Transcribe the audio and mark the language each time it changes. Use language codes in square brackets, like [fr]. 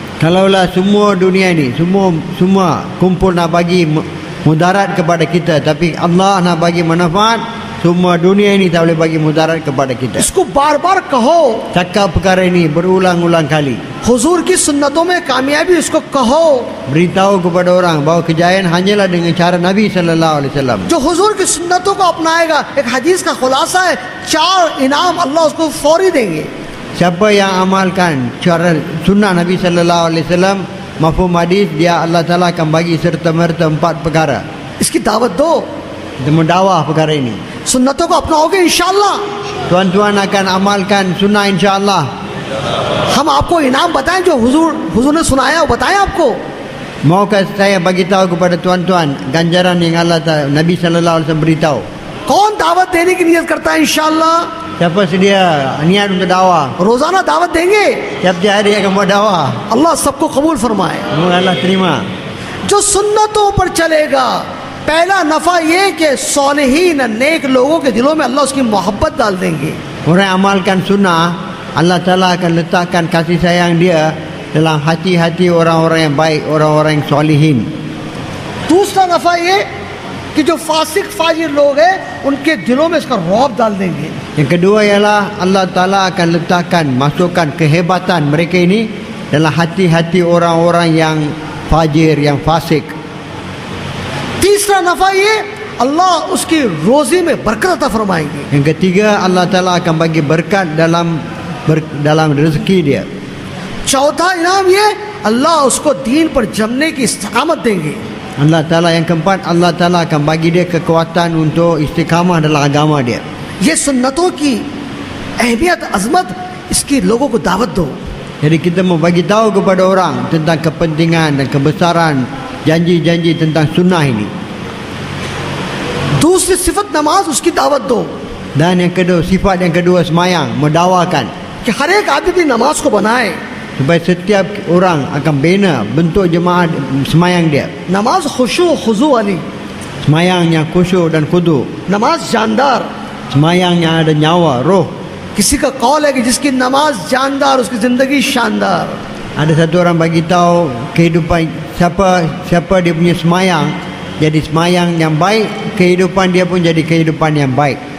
[ms] Kalaulah semua dunia ni, semua kumpul nak bagi mudarat kepada kita, tapi Allah nak bagi manfaat. Semua dunia ini tak boleh bagi mudarat kepada kita. [hi] इसको बार बार कहो, [ms] Cakap perkara ini berulang-ulang kali. [hi] हुजूर की सुन्नतों में कामयाबी इसको कहो, [ms] Beritahu kepada orang bahawa kejayaan hanyalah dengan cara Nabi sallallahu alaihi wasallam. [hi] जो हुजूर की सुन्नतों को अपनाएगा, एक हदीस का खुलासा है, 4 इनाम अल्लाह उसको फौरी देंगे। [ms] Siapa yang amalkan cara sunnah Nabi sallallahu alaihi wasallam, mafhum hadis, dia Allah Taala akan bagi serta-merta 4 perkara. [hi] इसकी दावत दो, [ms] Kita mendawah perkara ini. [hi] सुन्नतों को अपनाओगे इंशाअल्लाह, [ms] Tuan-tuan akan amalkan sunnah insya-Allah. [hi] हम आपको इनाम बताएं जो हुजूर ने सुनाया वो बताएं आपको। [ms] Maukah saya bagi tahu kepada tuan-tuan ganjaran yang Allah Taala Nabi sallallahu alaihi wasallam beritahu? [hi] कौन दावत देने की नियत करता है इंशाअल्लाह? [ms] Siapa sedia niat untuk dakwah? [hi] रोजाना दावत देंगे, [ms] Tiap-tiap hari akan buat dakwah. [hi] अल्लाह सबको कबूल फरमाए। [ms] Semoga Allah terima. [hi] जो सुन्नतों पर चलेगा, पहला नफा ये कि सालिहीन नेक लोगों के दिलों में अल्लाह उसकी मोहब्बत डाल देंगे। [ms] Orang yang amalkan sunnah, Allah Taala akan letakkan kasih sayang dia dalam hati-hati orang-orang yang baik, orang-orang yang solihin. [hi] दूसरा नफा ये कि जो फासिक फाजिर लोग हैं उनके दिलों में इसका रौब डाल देंगे। [ms] Yang kedua ialah Allah Taala akan letakkan, masukkan kehebatan mereka ini dalam hati-hati orang-orang yang fajir, yang fasik. [hi] तीसरा नफा ये अल्लाह उसकी रोजी में बरकत अता फरमाएंगे। [ms] Yang ketiga, Allah Taala akan bagi berkat dalam rezeki dia. [hi] चौथा इनाम ये अल्लाह उसको दीन पर जमने की इस्तिकामत देंगे। [ms] Allah Taala yang keempat, Allah Taala akan bagi dia kekuatan untuk istiqamah dalam agama dia. [hi] ये सुन्नतों की अहमियत अजमत इसकी लोगों को दावत दो। [ms] Jadi kita mau bagi tahu kepada orang tentang kepentingan dan kebesaran janji-janji tentang sunnah ini. [hi] दूसरी सिफत नमाज उसकी दावत दो [ms] Dan yang kedua, sifat yang kedua semayang, mendawakan [hi] कि हर एक आदमी भी नमाज को बनाए। [ms] supaya setiap orang akan bina bentuk jemaah semayang dia. [hi] नमाज खुशू खुजू वाली, [ms] Semayang yang khusyuk dan khudu, [hi] नमाज जानदार। [ms] semayang yang ada nyawa, roh. [hi] किसी का कौल है कि जिसकी नमाज जानदार उसकी जिंदगी शानदार। [ms] Ada satu orang bagi tahu kehidupan siapa dia punya semayang, jadi semayang yang baik, kehidupan dia pun jadi kehidupan yang baik.